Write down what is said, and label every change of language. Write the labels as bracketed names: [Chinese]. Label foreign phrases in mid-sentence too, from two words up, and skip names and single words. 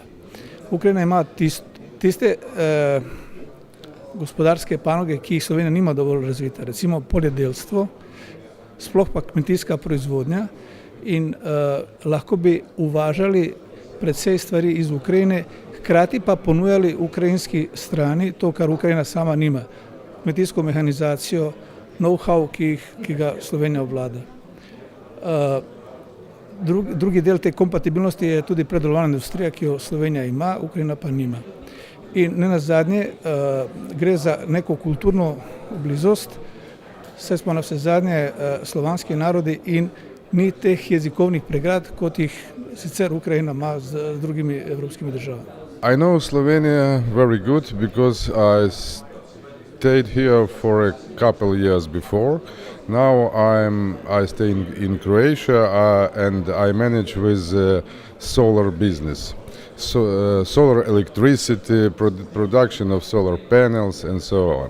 [Slovenian] Ukrajina ima tiste gospodarske panoge, ki jih Slovenija nima dovolj razvite, recimo poljedelstvo, sploh pa kmetijska proizvodnja in lahko bi uvažali precej stvari iz Ukrajine, hkrati pa ponujali ukrajinski strani to, kar Ukrajina sama nima, kmetijsko mehanizacijo, know-how, ki ga Slovenija obvlada. Drugi del te kompatibilnosti je tudi predelovalna industrija, ki jo Slovenija ima, Ukrajina pa nima. In nenazadnje gre za neko kulturno blizost, saj smo navsezadnje slovanski narodi in ni teh jezikovnih pregrad, kot jih sicer Ukrajina ima z drugimi evropskimi državami. [English] I know Slovenia very good because I stayed here for a couple years before. Now I stay in Croatia and I manage with solar business, solar electricity, production of solar panels and so on.